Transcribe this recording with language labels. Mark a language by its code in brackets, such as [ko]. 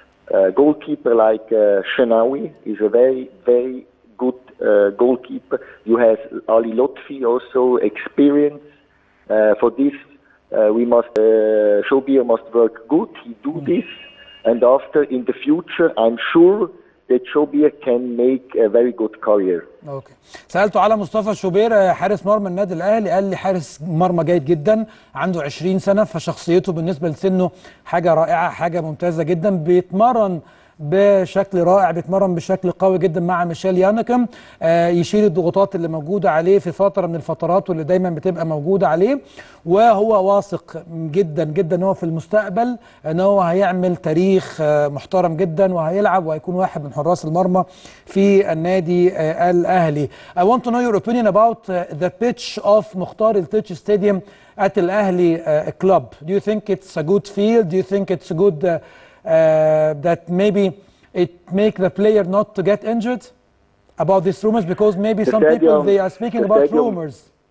[en] goalkeeper like Shenawi is a very, very good goalkeeper. You have Ali Lotfi also experience. For this, we must Shobier must work good. He do this, and after in the future, I'm sure that Shobier can make a very good career. [ar] اوكي. سألته على مصطفى شوبير حارس مرمى النادي الاهلي، قال لي حارس مرمى جيد جدا، عنده 20 سنة، فشخصيته بالنسبة لسنه حاجة رائعة، حاجة ممتازة جدا، بيتمرن بشكل رائع، بيتمرن بشكل قوي جدا مع ميشيل يانكم، يشيل الضغوطات اللي موجوده عليه في فتره من الفترات واللي دايما بتبقى موجوده عليه، وهو واثق جدا جدا ان هو في المستقبل ان هو هيعمل تاريخ محترم جدا، وهيلعب وهيكون واحد من حراس المرمى في النادي الاهلي. [en] I want to know your opinion about the pitch of Mukhtar El-Tich Stadium at Al-Ahli club. Do you think it's a good field? Do you think it's a good that maybe it make the player not to get injured about these rumors, because maybe some people they are speaking about rumors.